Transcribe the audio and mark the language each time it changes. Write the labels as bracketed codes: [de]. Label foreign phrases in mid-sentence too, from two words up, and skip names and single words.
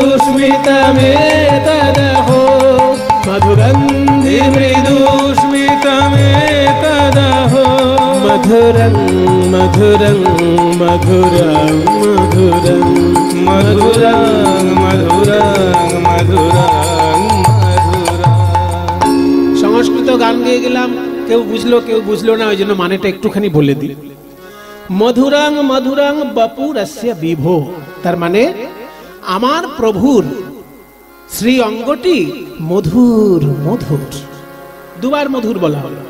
[sa] স্মিতমেতদহো মধুগন্ধি মৃদু স্মিতমেতদহো মধুরং মধুরং মধুরং মধুরং মধুরং মধুরং মধুরং। [bn] সংস্কৃত গান গেয়ে গেলাম, কেউ বুঝলো কেউ বুঝলো না, ওই জন্য মানেটা একটুখানি বলে দিই। [sa] মধুরং মধুরং বপুরস্য বিভো, [bn] তার মানে আমার প্রভুর শ্রী অঙ্গটি মধুর মধুর, দুবার মধুর বলা হলো।